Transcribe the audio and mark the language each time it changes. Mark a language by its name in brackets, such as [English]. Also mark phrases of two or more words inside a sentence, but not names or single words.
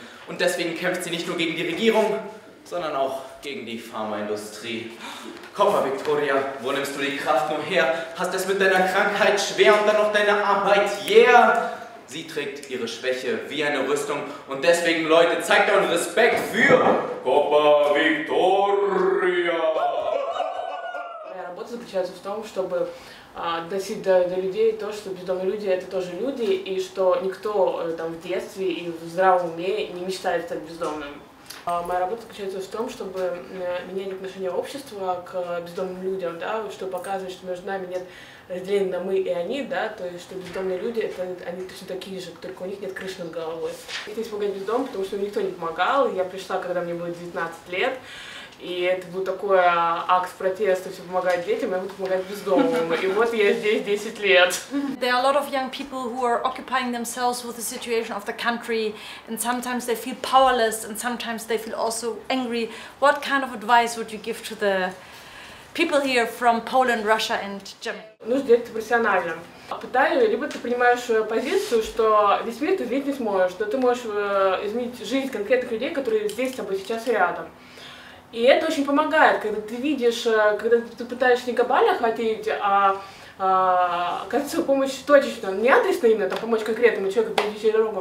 [German] Und deswegen kämpft sie nicht nur gegen die Regierung, sondern auch gegen die Pharmaindustrie. Komm mal, Victoria, wo nimmst du die Kraft nur her? Hast es mit deiner Krankheit schwer und dann noch deine Arbeit, yeah! Sie trägt ihre Schwäche wie eine Rüstung und deswegen, Leute, zeigt euren Respekt für Copa Victoria! [Russian] Моя работа заключается в том, чтобы доносить до людей то, что бездомные люди — это тоже люди, и что никто там в детстве и в здравом уме не мечтает стать бездомным. Моя работа заключается в том, чтобы менять отношение общества к бездомным людям, да, чтобы показывать, что между нами нет разделения на мы и они, да, то есть что бездомные люди они точно такие же, только у них нет крыши над головой. Я здесь помогать бездомным, потому что мне никто не помогал. Я пришла, когда мне было 19 лет. И это был такой акт протеста, все помогать детям, я буду помогать бездомным. И вот я здесь 10 лет. [English] There are a lot of young people who are occupying themselves with the situation of the country, and sometimes they feel powerless, and sometimes they feel also angry. What kind of advice would you give to the people here from Poland, Russia and Germany? [Russian] Нужно делать это профессионально. Пытаюсь, либо ты принимаешь позицию, что весь мир ты изменить не сможешь, но ты можешь изменить жизнь конкретных людей, которые здесь с тобой сейчас рядом. И это очень помогает, когда ты видишь, когда ты пытаешься не глобально охватить, оказывается, помощь точечно, не адресно именно, там, помочь конкретному человеку перейти дорогу.